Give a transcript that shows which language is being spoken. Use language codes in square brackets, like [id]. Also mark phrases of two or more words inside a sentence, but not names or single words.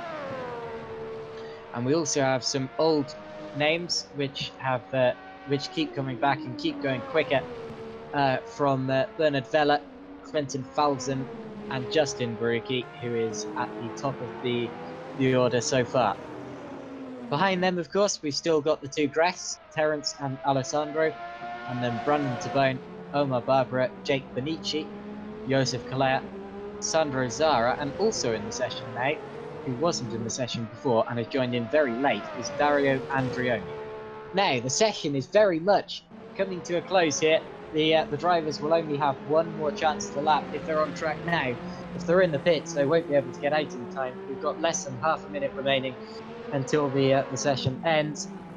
[en] And we also have some old names which keep coming back and keep going quicker, from Bernard Vella, Quentin Falzen, and Justin Barucchi, who is at the top of the order so far. Behind them, of course, we've still got the 2 Gress, Terence and Alessandro, and then Brandon Tabone, Omar Barbara, Jake Benici, Joseph Calais, Sandro Zara, and also in the session now, who wasn't in the session before and has joined in very late, is Dario Andrioni. Now, the session is very much coming to a close here. The drivers will only have one more chance to lap if they're on track now. If they're in the pits, they won't be able to get out in time. We've got less than half a minute remaining until the session ends.